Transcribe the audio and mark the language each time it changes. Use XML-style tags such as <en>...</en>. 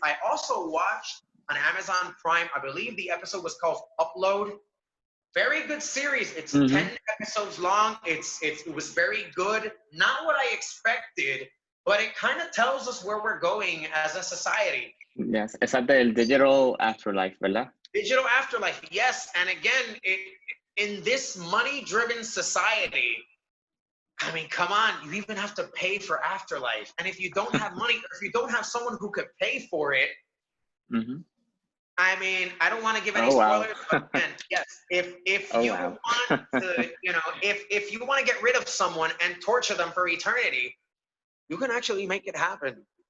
<en>I also watched on Amazon Prime, I believe the episode was called Upload. Very good series. It's 10 episodes long. It was very good. Not what I expected, but it kind of tells us where we're going as a society.</en> <es>Yes, esa es del Digital Afterlife, ¿verdad?</es> <en>Digital Afterlife, yes. And again, in this money-driven society, I mean, come on, you even have to pay for Afterlife. And if you don't have money, or if you don't have someone who could pay for it, I mean, I don't want to give any spoilers, but then, yes, if you want to, if you want to get rid of someone and torture them for eternity, you can actually make it happen.</en>